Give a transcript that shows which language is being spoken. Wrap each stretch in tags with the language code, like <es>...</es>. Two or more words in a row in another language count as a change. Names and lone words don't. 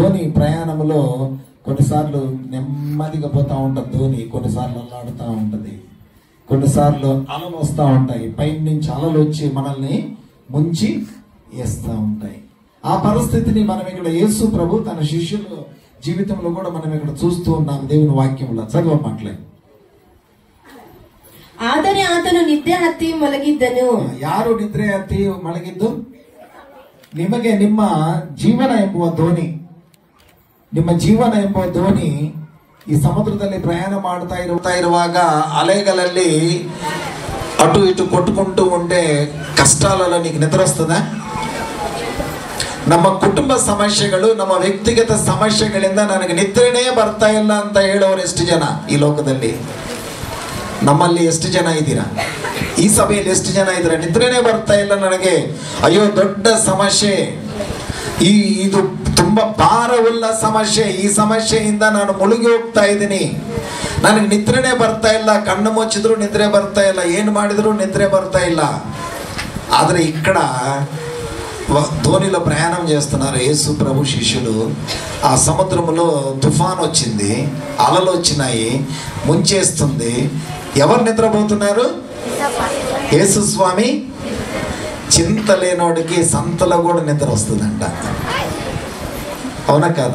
<te>ఆ ధోని ప్రయాణంలో కొన్నిసార్లు నెమ్మదిగా పోతా ఉంటుంది ధోని, కొన్నిసార్లు అల్లాడుతూ ఉంటుంది, కొన్నిసార్లు అలలు వస్తూ ఉంటాయి, పైన నుంచి అలలు వచ్చి మనల్ని ముంచి వేస్తూ ఉంటాయి. ఆ పరిస్థితిని మనం ఇక్కడ యేసు ప్రభు తన శిష్యుల జీవితంలో కూడా మనం ఇక్కడ చూస్తూ ఉన్నాం. దేవుని వాక్యంలో చదువు మాట్లాడి.</te> <kn>ಆದರೆ ಆತನು ನಿದ್ರೆ ಹತ್ತಿ ಮಲಗಿದ್ದನು. ಯಾರು ನಿದ್ರೆ ಹತ್ತಿ ಮಲಗಿದ್ದು? ನಿಮಗೆ ನಿಮ್ಮ ಜೀವನ ಎಂಬುವ ದೋಣಿ, ನಿಮ್ಮ ಜೀವನ ಎಂಬುವ ದೋಣಿ ಈ ಸಮುದ್ರದಲ್ಲಿ ಪ್ರಯಾಣ ಮಾಡ್ತಾ ಇರುವಾಗ ಅಲೆಗಳಲ್ಲಿ</kn> <te>అటు ఇటు కొట్టుకుంటూ ఉంటే కష్టాలలో నీకు నిద్ర వస్తుందా?</te> <kn>ನಮ್ಮ ಕುಟುಂಬ ಸಮಸ್ಯೆಗಳು, ನಮ್ಮ ವ್ಯಕ್ತಿಗತ ಸಮಸ್ಯೆಗಳಿಂದ ನನಗೆ ನಿದ್ರೆನೇ ಬರ್ತಾ ಇಲ್ಲ ಅಂತ ಹೇಳೋರು ಎಷ್ಟು ಜನ ಈ ಲೋಕದಲ್ಲಿ? ನಮ್ಮಲ್ಲಿ ಎಷ್ಟು ಜನ ಇದ್ದೀರಾ? ಈ ಸಭೆಯಲ್ಲಿ ಎಷ್ಟು ಜನ ಇದ್ದೀರಾ? ನಿದ್ರೆನೇ ಬರ್ತಾ ಇಲ್ಲ ನನಗೆ, ಅಯ್ಯೋ ದೊಡ್ಡ ಸಮಸ್ಯೆ, ಇದು ತುಂಬಾ ಭಾರವುಳ್ಳ ಸಮಸ್ಯೆ, ಈ ಸಮಸ್ಯೆಯಿಂದ ನಾನು ಮುಳುಗಿ ಹೋಗ್ತಾ ಇದ್ದೀನಿ, ನನಗೆ ನಿದ್ರೆನೇ ಬರ್ತಾ ಇಲ್ಲ, ಕಣ್ಣು ಮುಚ್ಚಿದ್ರು ನಿದ್ರೆ ಬರ್ತಾ ಇಲ್ಲ, ಏನು ಮಾಡಿದ್ರು నిద్రే ಬರ್తా ಇಲ್ಲ.</kn> <te>ಆದರೆ ఇక్కడ ధోనిలో ప్రయాణం చేస్తున్నారు యేసు ప్రభు శిష్యులు. ఆ సముద్రంలో తుఫాన్ వచ్చింది, అలలు వచ్చినాయి, ముంచేస్తుంది. ఎవరు నిద్రపోతున్నారు? యేసు స్వామి. చింత లేనోడికి సంతలో కూడా నిద్ర వస్తుందంట, అవునా కాదా?</te>